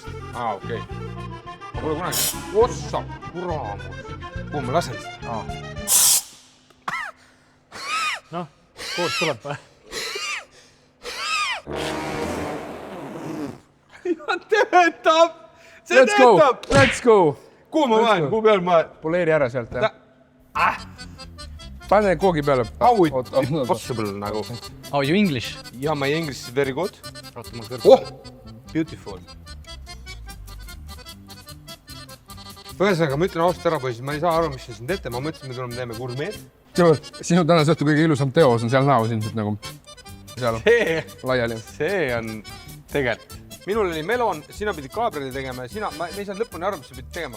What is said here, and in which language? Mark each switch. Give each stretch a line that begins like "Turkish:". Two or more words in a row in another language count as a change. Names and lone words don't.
Estonian: Okei. Ma pole kunagi... Ossa, kuramus. Kuhu ma lasen seda? Noh, koos tuleb või? Töötab! See töötab!
English: Let's go!
Estonian: Kuhu ma vahen? Kuhu peal ma... Poleeri ära sealt, jah? Pane koogi peale.
English: How it possible nagu. Oh, you English? Yeah, my English is very good. Beautiful.
Estonian: Ühesõnaga, ma ütlen ausalt ära, poisid, ma ei saa aru, mis siin teete. Ma mõtlesin, me teeme gurmeed. Sinu tänase õhtu kõige ilusam teos on seal näos ilmselt nagu. Seal laiali. See on tegelikult. Minul oli melon, sina pidid Gabrieli tegema ja me ei saanud lõpuni aru, mis sa pidid tegema.